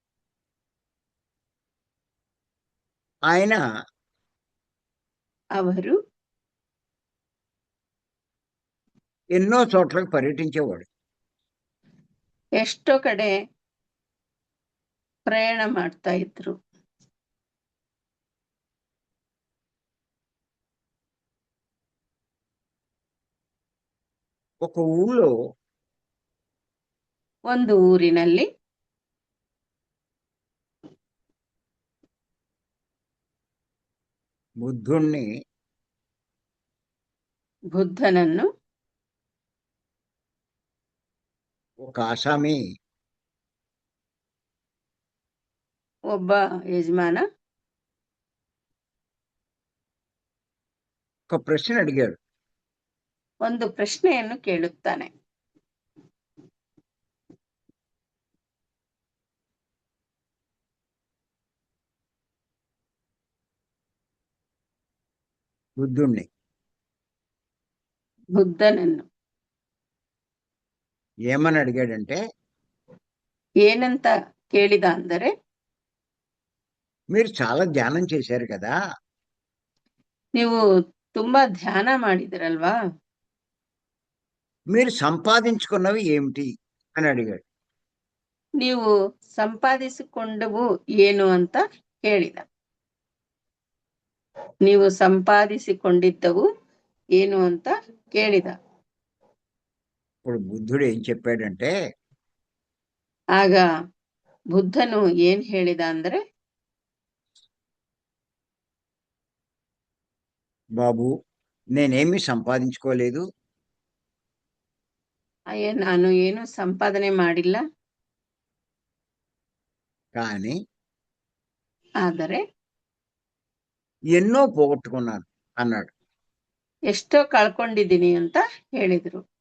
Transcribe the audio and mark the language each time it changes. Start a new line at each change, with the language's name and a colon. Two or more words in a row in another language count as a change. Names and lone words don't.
Telugu: ఆయన
Kannada: ಅವರು
Telugu: ఎన్నో చోట్లకు పర్యటించేవాడు.
Kannada: ಎಷ್ಟೋ ಕಡೆ ಪ್ರಯಾಣ ಮಾಡ್ತಾ ಇದ್ರು.
Telugu: ఒక ఊళ్ళో
Kannada: ಒಂದು ಊರಿನಲ್ಲಿ
Telugu: బుద్ధుణ్ణి
Kannada: ಬುದ್ಧನನ್ನು
Telugu: ఒక ఆసామి
Kannada: ಒಬ್ಬ ಯಜಮಾನ
Telugu: ఒక ప్రశ్న అడిగాడు.
Kannada: ಒಂದು ಪ್ರಶ್ನೆಯನ್ನು ಕೇಳುತ್ತಾನೆ.
Telugu: బుద్ధుణ్ణి
Kannada: ಬುದ್ಧನನ್ನು
Telugu: ఏమని అడిగాడంటే,
Kannada: ಏನಂತ ಕೇಳಿದ ಅಂದರೆ,
Telugu: మీరు చాలా ధ్యానం చేశారు కదా,
Kannada: ನೀವು ತುಂಬಾ ಧ್ಯಾನ ಮಾಡಿದಿರಲ್ವಾ,
Telugu: మీరు సంపాదించుకున్నవి ఏమిటి అని అడిగాడు.
Kannada: ನೀವು ಸಂಪಾದಿಸಿಕೊಂಡವು ಏನು ಅಂತ ಕೇಳಿದ. ನೀವು ಸಂಪಾದಿಸಿಕೊಂಡಿದ್ದವು ಏನು ಅಂತ ಕೇಳಿದ.
Telugu: ఇప్పుడు బుద్ధుడు ఏం చెప్పాడంటే,
Kannada: ಆಗ ಬುದ್ಧನು ಏನ್ ಹೇಳಿದ ಅಂದ್ರೆ,
Telugu: బాబు నేనేమీ సంపాదించుకోలేదు.
Kannada: ಅಯ್ಯೋ, ನಾನು ಏನು ಸಂಪಾದನೆ ಮಾಡಿಲ್ಲ.
Telugu: కానీ
Kannada: ಆದರೆ
Telugu: ఎన్నో పోగొట్టుకున్నాను అన్నాడు.
Kannada: ಎಷ್ಟೋ ಕಳ್ಕೊಂಡಿದ್ದೀನಿ ಅಂತ ಹೇಳಿದ್ರು.